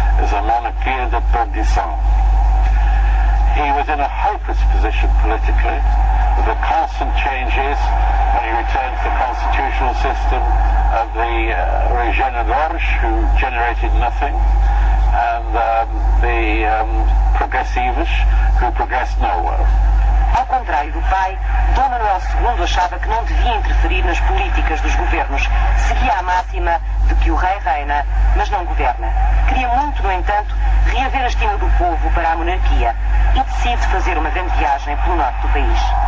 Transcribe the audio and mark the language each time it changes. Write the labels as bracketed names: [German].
[Portuguese] As a monarchia de perdição. [English] He was in a hopeless position politically, with the constant changes when he returned to the constitutional system of the regeneradores, who generated nothing, and the progressivos, who progressed nowhere. [Portuguese] Ao contrário do pai, Dom Manuel II achava que não devia interferir nas políticas dos governos. Seguia a máxima de que o rei reina, mas não governa. Queria muito, no entanto, reaver a estima do povo para a monarquia e decide fazer uma grande viagem pelo norte do país.